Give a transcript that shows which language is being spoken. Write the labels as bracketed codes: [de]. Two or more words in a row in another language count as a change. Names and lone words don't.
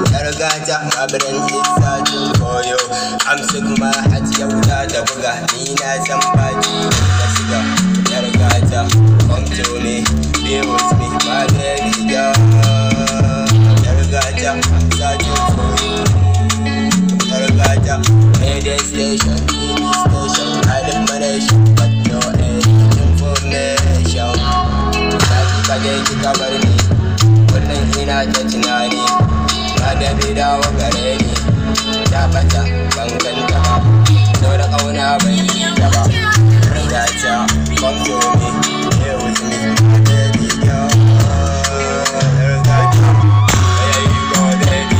[en] My brain is searching for you. I'm sick, my heart, the buga, Nina, somebody, come to me, deal with me, my baby girl. Searching for you. Mayday station, TV station, I live my nation, but no information. Kaki cover me, [ha] wannan ina ta tunani, na baby dawo gare ni, ta bata ban ganta ba, so da kauna bai yi ta ba. [en] Rigata, come to me, here with me, baby girl. Rigata, where you go baby?